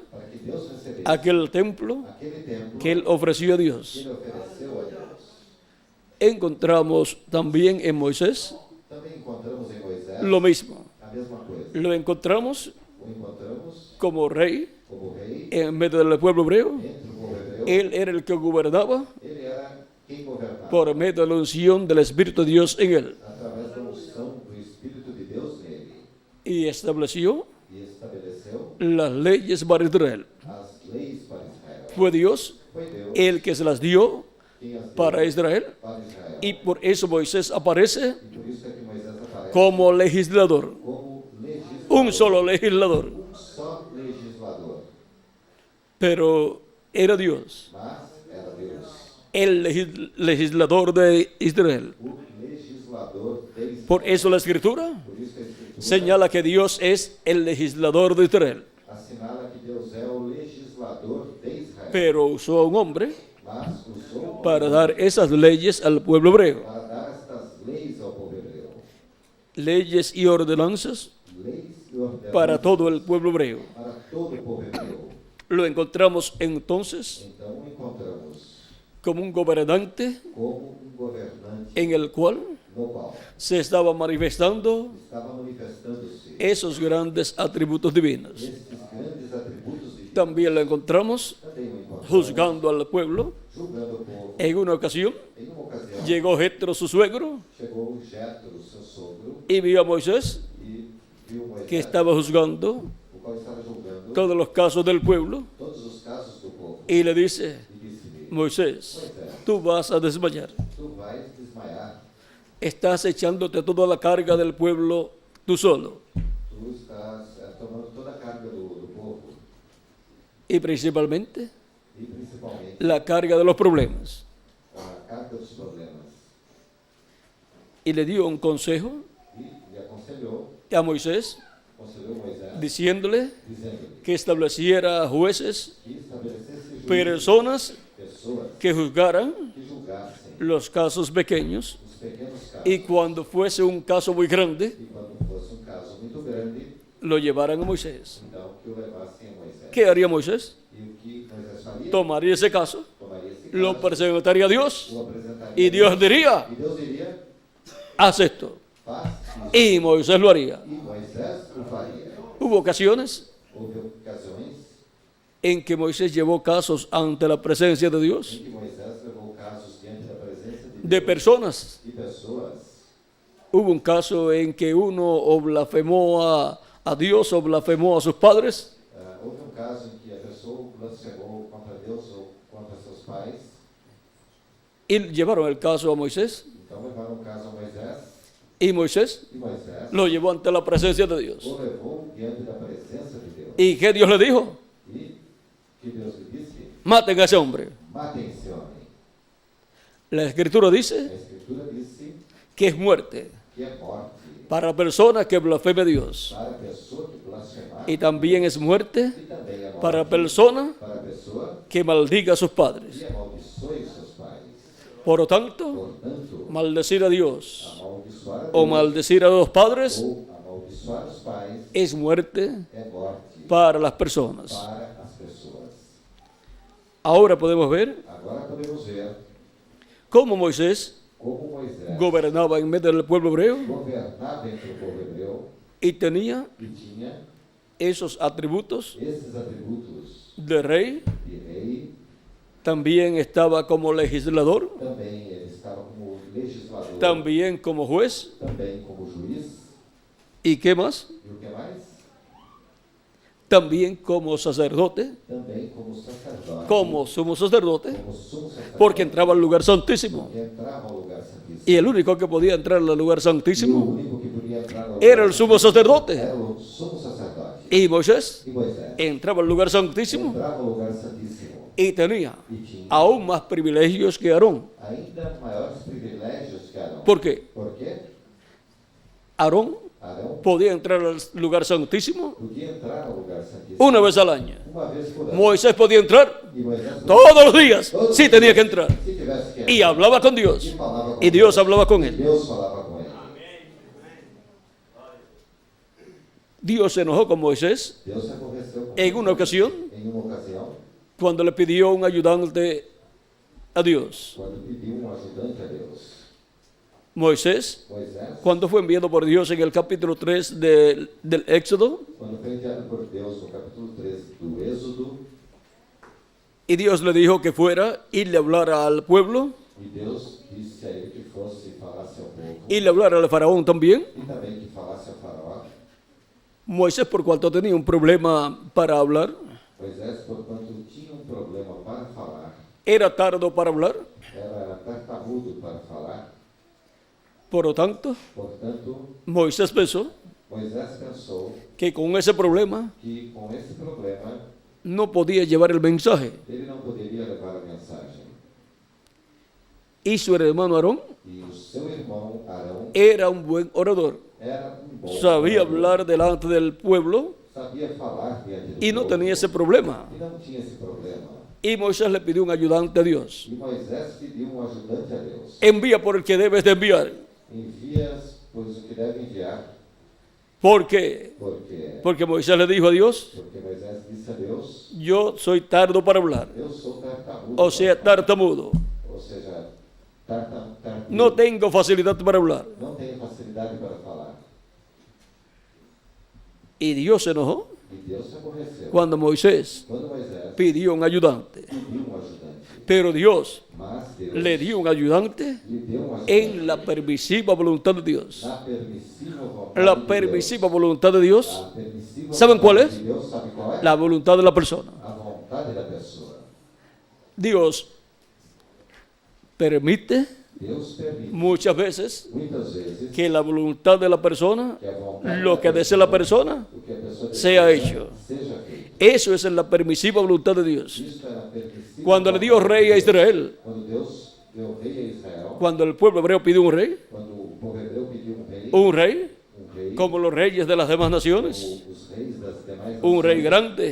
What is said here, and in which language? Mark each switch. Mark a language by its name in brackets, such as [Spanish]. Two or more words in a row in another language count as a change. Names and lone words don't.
[Portuguese] para que Deus recebesse [Spanish] aquel templo [Portuguese] aquele templo [Spanish] que él ofreció a que Dios. [Portuguese] ele ofereceu a Deus. [Spanish] Encontramos también en Moisés [Portuguese] Também encontramos em Moisés [Spanish] lo mismo. [Portuguese] a mesma coisa. [Spanish] Lo encontramos [Portuguese] O encontramos [Spanish] como rey [Portuguese] como rei [Spanish] en medio del pueblo hebreo. [Portuguese] entre o povo hebreu. [Spanish] Él era el que gobernaba [Portuguese] Ele era quem governava [Spanish] por medio de la unción del Espíritu de Dios en él. [Portuguese] através da unção do Espírito de Deus nele. [Spanish] Y estableció [Portuguese] E estabeleceu [Spanish] las leyes para Israel. [Portuguese] as leis para Israel. [Spanish] Fue Dios [Portuguese] Foi Deus [Spanish] el que se las dio [Portuguese] quem as deu [Spanish] para Israel. [Portuguese] para Israel. [Spanish] Y por eso Moisés aparece [Portuguese] E por isso é que Moisés aparece [Spanish] como legislador. [Portuguese] como legislador. [Spanish] Un solo legislador. [Portuguese] Um só legislador. [Spanish] Pero era Dios, [Portuguese] Mas era Deus. [Spanish] el legislador de Israel. [Portuguese] O legislador deles. [Spanish] Por eso la Escritura [Portuguese] Por isso que a Escritura [Spanish] señala que Dios es el legislador de Israel. [Portuguese] assinala que Deus é o legislador de Israel. [Spanish] Pero usó a un hombre [Portuguese] Mas usou [Spanish] para dar esas leyes al pueblo hebreo. [Portuguese] para dar estas leis ao povo hebreu. [Spanish] Leyes y ordenanzas [Portuguese] Leis e ordenanças [Spanish] para todo el pueblo hebreo. [Portuguese] para todo o povo hebreu. [Spanish] Lo encontramos entonces [Portuguese] Então encontramos [Spanish] como un gobernante [Portuguese] como um governante [Spanish] en el cual [Portuguese] no qual [Spanish] se estaba manifestando [Portuguese] estava manifestando-se [Spanish] esos grandes atributos divinos. [Portuguese] estes grandes atributos de Deus. [Spanish] También lo encontramos [Portuguese] Também o encontramos [Spanish] juzgando al pueblo. [Portuguese] julgando o povo. [Spanish] En una ocasión [Portuguese] Em uma ocasião, [Spanish] llegó Jetro, su suegro, [Portuguese] chegou Jetro, seu sogro, [Spanish] y vio a Moisés [Portuguese] e viu Moisés, [Spanish] que estaba juzgando [Portuguese] o qual estava julgando [Spanish] todos los casos del pueblo, [Portuguese] todos os casos do povo. [Spanish] y le dice: [Portuguese] E disse-lhe: [Spanish] Moisés, tú vas a desmayar. [Portuguese] Tu vais desmaiar, [Spanish] Estás echándote toda la carga del pueblo tú solo, [Portuguese] tu estás tomando toda a carga do povo, [Spanish] y principalmente [Portuguese] e principalmente [Spanish] la carga de los problemas. [Portuguese] a carga dos problemas. [Spanish] Y le dio un consejo [Portuguese] E lhe aconselhou [Spanish] a Moisés, [Portuguese] Moisés, [Spanish] diciéndole [Portuguese] dizendo [Spanish] que estableciera jueces, [Portuguese] que estabelecesse juízes, [Spanish] personas [Portuguese] pessoas [Spanish] que juzgaran [Portuguese] que julgassem [Spanish] los casos pequeños, [Portuguese] os pequenos casos, [Spanish] y cuando fuese un caso muy grande, [Portuguese] e quando fosse um caso muito grande, [Spanish] lo llevaran a Moisés. [Portuguese] então que o levassem a Moisés. [Spanish] ¿Qué haría Moisés? [Portuguese] E o que Moisés faria? [Spanish] Tomaría ese caso [Portuguese] Tomaria esse [Spanish] lo presentaría a Dios [Portuguese] o apresentaria [Spanish] y Dios diría, [Portuguese] e Deus diria, [Spanish] haz esto. [Portuguese] faz isso. [Spanish] Y Moisés lo haría. [Portuguese] E Moisés o faria. [Spanish] Hubo ocasiones [Portuguese] Houve ocasiões [Spanish] en que Moisés llevó casos ante la presencia de Dios, [Portuguese] em que Moisés levou casos diante da presença de de Deus [Spanish] personas. [Portuguese] e pessoas. [Spanish] Hubo un caso en que uno o blasfemó a Dios o blasfemó a sus padres, [Portuguese] Houve um caso em que a pessoa blasfemou contra Deus ou contra seus pais. [Spanish] y llevaron el caso a Moisés, [Portuguese] Então levaram o caso a Moisés [Spanish] y Moisés [Portuguese] e Moisés [Spanish] lo llevó ante la presencia de Dios. [Portuguese] o levou diante da presença de Deus. [Spanish] ¿Y qué Dios le dijo? [Portuguese] E que Deus lhe disse: [Spanish] Maten a ese hombre. [Portuguese] matem esse homem. [Spanish] La Escritura [Portuguese] A [Spanish] dice [Portuguese] Escritura disse [Spanish] que es muerte [Portuguese] que é morte [Spanish] para la persona que blasfeme a Dios. [Portuguese] para a pessoa que blasfemar [Spanish] Y también es muerte [Portuguese] e também é morte [Spanish] para la persona [Portuguese] para a pessoa [Spanish] que maldiga a sus padres. [Portuguese] que amaldiçoe os seus pais. [Spanish] Por lo tanto, [Portuguese] Portanto, [Spanish] maldecir a Dios [Portuguese] amaldiçoar a [Spanish] o [Portuguese] Deus [Spanish] maldecir a los padres [Portuguese] ou amaldiçoar os pais [Spanish] es muerte [Portuguese] é morte [Spanish] para las personas. [Portuguese] para as pessoas. [Spanish] Ahora podemos ver [Portuguese] Agora podemos ver [Spanish] cómo Moisés [Portuguese] como Moisés [Spanish] gobernaba en medio del pueblo hebreo [Portuguese] governava entre o povo hebreu [Spanish] y tenía [Portuguese] e tinha [Spanish] esos atributos [Portuguese] esses atributos [Spanish] de rey. [Portuguese] de rei. [Spanish] También estaba como legislador, [Portuguese] Também ele estava como legislador, [Spanish] también como juez. [Portuguese] também como juiz. [Spanish] ¿Y qué más? [Portuguese] E o que mais? [Spanish] También como sacerdote, [Portuguese] Também como sacerdote. [Spanish] como sumo sacerdote, [Portuguese] Como sumo sacerdote. [Spanish] porque entraba al lugar santísimo. [Portuguese] Que entrava ao lugar santíssimo. [Spanish] Y el único que podía entrar al lugar [Portuguese] E o [Spanish] santísimo [Portuguese] único que podia entrar ao [Spanish] era el [Portuguese] lugar [Spanish] sumo sacerdote. [Portuguese] era o sumo sacerdote. [Spanish] Y Moisés [Portuguese] E Moisés [Spanish] entraba al lugar santísimo [Portuguese] entrava ao lugar santíssimo [Spanish] y tenía [Portuguese] e tinha [Spanish] aún más privilegios que Aarón. [Portuguese] ainda maiores privilégios que Arão. [Spanish] ¿Por qué? [Portuguese] Por quê? [Spanish] Aarón [Portuguese] Arão [Spanish] podía entrar al lugar santísimo [Portuguese] podia entrar ao lugar santíssimo [Spanish] una vez al año. [Portuguese] uma vez por ano. [Spanish] Moisés podía entrar [Portuguese] E Moisés [Spanish] todos los días, sí tenía que entrar. [Portuguese] se tivesse que [Spanish] Y hablaba con Dios. [Portuguese] e falava com [Spanish] Y Dios [Portuguese] Deus. [Spanish] hablaba con [Portuguese] E [Spanish] él. [Portuguese] Deus falava com ele. [Spanish] Dios se enojó con Moisés [Portuguese] Deus se aborreceu com [Spanish] en una ocasión [Portuguese] em uma ocasião, [Spanish] cuando le pidió un ayudante a Dios. [Portuguese] quando pediu um ajudante a Deus. [Spanish] Moisés, [Portuguese] Moisés, [Spanish] cuando fue enviado por Dios en el capítulo 3 del Éxodo, [Portuguese] quando foi enviado por Deus no capítulo 3 do Êxodo, [Spanish] y Dios le dijo que fuera y le hablara al pueblo [Portuguese] e Deus disse a ele que fosse e falasse ao povo, [Spanish] y le hablara al faraón también. [Portuguese] e também que falasse ao faraó. [Spanish] Moisés, por cuanto tenía un problema para hablar, [Portuguese] Moisés, porquanto tinha um problema para falar, [Spanish] era tardo para hablar, [Portuguese] era tartarudo para falar, [Spanish] por lo tanto, [Portuguese] portanto, [Spanish] Moisés pensó [Portuguese] Moisés pensou [Spanish] que con ese problema [Portuguese] que com esse problema [Spanish] no podía llevar el mensaje. [Portuguese] ele não poderia levar a mensagem. [Spanish] Y su hermano Aarón [Portuguese] E o seu irmão Arão [Spanish] era un buen orador, [Portuguese] era um bom [Spanish] sabía [Portuguese] orador, [Spanish] hablar delante del pueblo [Portuguese] sabia falar diante do [Spanish] y no [Portuguese] povo, [Spanish] tenía ese problema. [Portuguese] e não tinha esse problema. [Spanish] Y Moisés le pidió un ayudante a Dios. [Portuguese] E Moisés pediu um ajudante a Deus. [Spanish] Envía por el que debes de enviar. [Portuguese] Envias, pois o que deve enviar, [Spanish] ¿Por qué? [Portuguese] porque [Spanish] Porque Moisés le dijo a Dios, [Portuguese] Moisés disse a Deus, [Spanish] yo soy tardo para hablar, [Portuguese] eu sou tartarudo, [Spanish] o sea, [Portuguese] para falar. [Spanish] tartamudo. [Portuguese] Ou seja, tartarudo, [Spanish] No tengo facilidad para hablar. [Portuguese] não tenho facilidade para falar. [Spanish] Y Dios se enojó [Portuguese] E Deus se aborreceu. [Spanish] cuando Moisés [Portuguese] Quando Moisés [Spanish] pidió un ayudante. [Portuguese] pediu um ajudante, [Spanish] Pero Dios [Portuguese] mas Deus [Spanish] le dio un ayudante [Portuguese] lhe deu um ajudante [Spanish] en la permisiva voluntad de Dios. [Portuguese] na permissiva vontade [Spanish] La [Portuguese] de Deus. [Spanish] permisiva voluntad de Dios, [Portuguese] A permissiva [Spanish] ¿Saben cuál [Portuguese] vontade [Spanish] es? [Portuguese] de Deus, sabe qual é? [Spanish] la voluntad de la persona. [Portuguese] A vontade da pessoa. [Spanish] Dios permite [Portuguese] Deus permite [Spanish] muchas veces [Portuguese] muitas vezes [Spanish] que la voluntad de la persona, [Portuguese] que a vontade [Spanish] lo [Portuguese] da [Spanish] que desea la persona, [Portuguese] o que a pessoa [Spanish] sea [Portuguese] deseja, [Spanish] hecho. [Portuguese] seja feito. [Spanish] Eso es en la permisiva voluntad de Dios. [Portuguese] Isto era permissivo. [Spanish] Cuando le dio rey a Israel, [Portuguese] Quando Deus deu rei a Israel, [Spanish] cuando el pueblo hebreo pidió un rey, [Portuguese] quando o povo hebreu pediu um rei, [Spanish] como los reyes de las demás naciones, [Portuguese] como os reis das demais [Spanish] un rey [Portuguese] nações, [Spanish] grande,